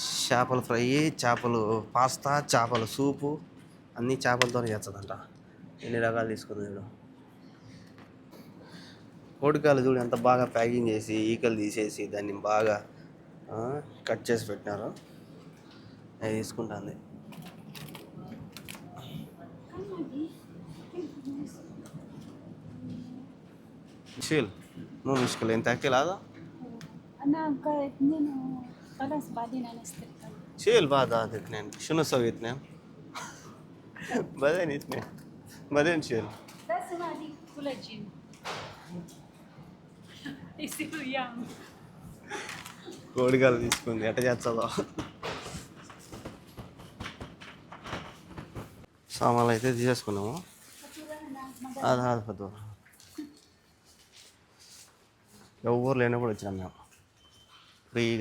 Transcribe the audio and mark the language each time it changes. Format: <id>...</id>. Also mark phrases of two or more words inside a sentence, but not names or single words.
<te>చేపల ఫ్రై, చేపలు పాస్తా, చేపల సూపు అన్నీ చేపలతోనే చేస్తుందంట. ఎన్ని రకాలు తీసుకుంది చూడు. కోడికాయలు చూడు ఎంత బాగా ప్యాకింగ్ చేసి ఈకలు తీసేసి దాన్ని బాగా కట్ చేసి పెట్టినారు. అది తీసుకుంటుంది.</te> <ar>شيل مو مشكلة انت اكل هذا انا اثنين خلاص بعدين انا استلقى شيل بعد هذا اثنين شنو اسوي اثنين بعدين اثنين بعدين شيل بس ما دي كولاجين يصير يام</ar> <te>కోడికాయలు తీసుకుంది ఎట్ట చేస్తుందో. సామాన్లు అయితే తీసేసుకున్నాము. అది ఆదిపోతు ఎవరు లేనప్పుడు వచ్చినాం మేము ఫ్రీగా.</te>